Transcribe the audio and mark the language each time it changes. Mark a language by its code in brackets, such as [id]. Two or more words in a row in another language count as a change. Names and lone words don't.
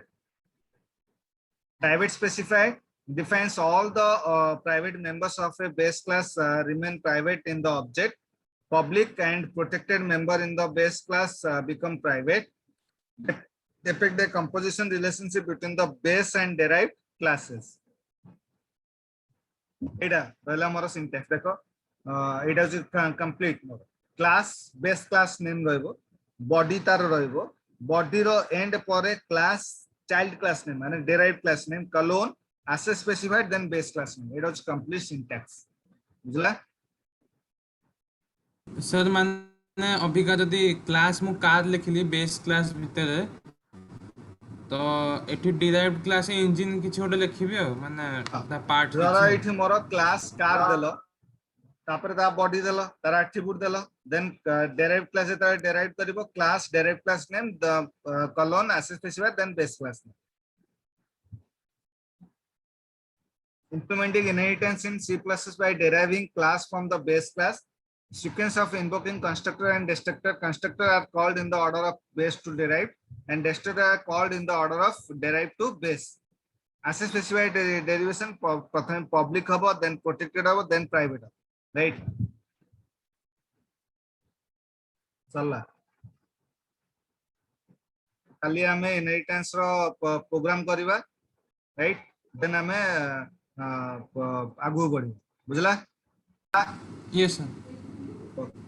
[en] Private specified defines all the private members of a base class remain private in the object. Public and protected member in the base class become private. Depict the composition relationship between the base and derived classes. [or] ଏଟା ପହିଲା ମୋର syntax ଦେଖ. [en] Eta is complete moro. Class base class name रहिबो, body [or] ତାର ରହିବ, [en] body रो end परे class child class name माने derived class name colon access specified then base class name. It is complete syntax. [or] बुझला? ସର ମାନେ ଅବିକା ଯଦି କ୍ଲାସ ମୁଁ କାର ଲେଖିଲି [en] base class [or] ଭିତର ତ ଏଠି [en] derived class [or] ଇଞ୍ଜନ କିଛି ଓଟେ ଲେଖିବେ ହୋ ମାନେ ତା ପାର୍ଟ ଜରା ଏଠି ମୋର କ୍ଲାସ କାର ଦେଲୋ ତାପରେ ତା ବଡି ଦେଲୋ ତାର ଆଟ୍ରିବ୍ୟୁଟ ଦେଲୋ [en] then derived class [or] ତା ଡେରାଇଭ କରିବ [en] class derived class name the colon access specified then base class name. Implementing inheritance in C++ by deriving class from the base class. Sequence of invoking constructor and destructor. Constructor are called in the order of base to derived, and destructor are called in the order of derived to base. Access specified derivation public habo, then protected habo, then private habo. Right? [or] ଚାଲ ଖାଲି ଆମେ ଇନହେରିଟେନ୍ସ ର ପ୍ରୋଗ୍ରାମ କରିବା, ରାଇଟ? ଦେନ ଆମେ ଆଗୁ ବଢ଼ି। ବୁଝିଲ? [en] yes sir. thank you.